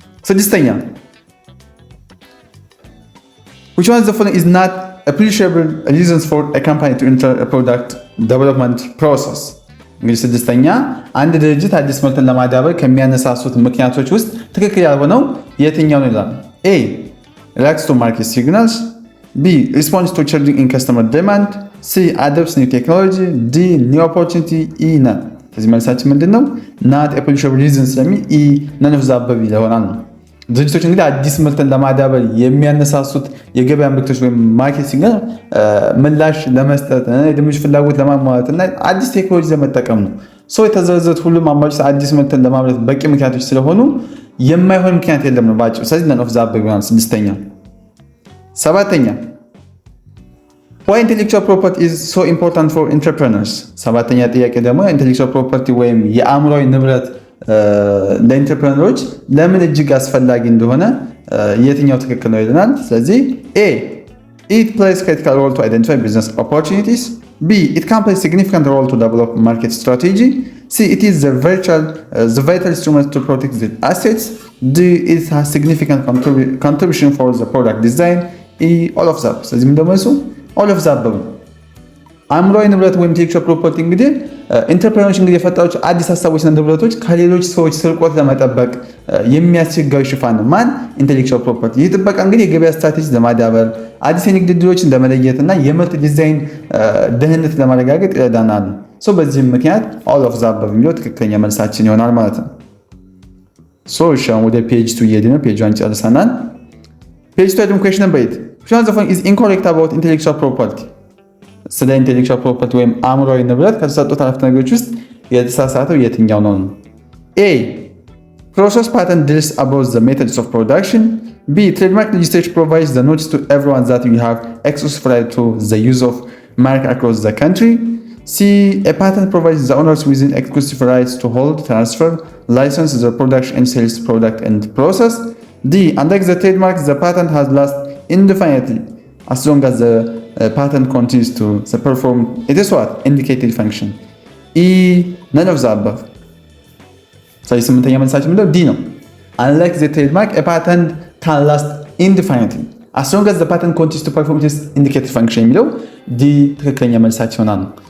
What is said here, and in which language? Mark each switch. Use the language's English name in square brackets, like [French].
[Amharic] ስድስተኛ [English] which one of the following is not appreciable reasons for a company to enter a product development process? [Amharic] እንግዲህ ስድስተኛ አንድ ድርጅት አዲስ ምርትን ለማዳበር ከሚያነሳሱት ምክንያቶች ውስጥ ትክክል ያልሆነው የትኛው ነው ይላል። ኤ [English] reacts to market signals, B. responds to changing in customer demand, C. adopts new technology, D. new opportunity, E. none. [Amharic] ስለዚህ መልሳችን ምንድን ነው? [English] not appreciable reasons [Amharic] ስለሚል [English] E. none of the above [Amharic] ይሆናል ነው። ድርጅቶች እንግዲህ አዲስ ምርትን ለማዳበር የሚያነሳሱት የገበያ ምልክቶች ወይም ማርኬት ሲግናል ምላሽ ለመስጠት የደንበኞች ፍላጎት ለማሟላት እና አዲስ ቴክኖሎጂ ለመጠቀም ነው። ሰው የተዘረዘሩት ሁሉም አማራጮች አዲስ ምርትን ለማምረት በቂ ምክንያቶች ስለሆኑ የማይሆን ምክንያት የለም ነው ባጭሩ። ስለዚህ none of the above ይሆናል ስድስተኛ። ሰባተኛ [English] why intellectual property is so important for entrepreneurs? [Amharic] ሰባተኛ ጥያቄ ደግሞ [English] intellectual property [Amharic] ወይም የአእምሯዊ ንብረት ለኢንተርፕረነሮች ለምን እጅግ አስፈላጊ እንደሆነ የትኛው ትክክል ነው ይለናል። ስለዚህ A. [English] it plays critical role to identify business opportunities, B. it can play significant role to develop market strategy, C. it is the vital instrument to protect the assets, D. it has significant contribution for the product design, E. all of that. [Amharic] ስለዚህ ምን ደሞ እሱ [English] all of that [Amharic] ነው። አእምሯዊ ንብረት ወይም ኢንቴሌክቹዋል ፕሮፐርቲ እንግዲህ ኢንተርፕረነሮች እንግዲህ የፈጠሩት አዲስ ሀሳቦችና ንብረቶች ከሌሎች ሰዎች ስርቆት ለመጠበቅ የሚያስችጋው ሽፋን ነው። ማን? ኢንቴሌክቹዋል ፕሮፐርቲ። ይህ ጥበቃ እንግዲህ የገበያ ስትራቴጂ ለማዳበር አዲስ የንግድ ዕድሎችን ለመለየትና የምርት ዲዛይን ደህንነት ለማረጋገጥ ይረዳናል። በዚህም ምክንያት [English] all of the above [Amharic] የሚለው ትክክለኛ መልሳችን ይሆናል ማለት ነው። እሺ ወደ ፔጅ 2 እየሄድን ነው። ፔጅ 1 ጨርሰናል። ፔጅ 2 ደግሞ [English] question number 8 which one of the following is incorrect about intellectual property? [Amharic] ስለ ኢንቴሌክቹዋል ፕሮፐርቲ ወይም አእምሯዊ ንብረት ከተሰጡት አረፍተ ነገሮች ውስጥ የተሳሳተው የትኛው ነው? [English] A. process patent deals about the methods of production, B. trademark legislation provides the notice to everyone that we have exclusive right to the use of mark across the country, C. a patent provides the owners with exclusive rights to hold, transfer, license the production and sales product and process, D. unlike the trademark, the patent has last indefinitely as long as the patent continues to perform it is what indicated function, E. none of the above. [Amharic] ስለዚህ ስምንተኛ መልሳችን ምንድነው? ዲ ነው። [English] unlike the trademark, a patent can last indefinitely as long as the patent continues to perform its indicated function [Amharic] የሚለው ዲ ትክክለኛ መልሳችን ይሆናል።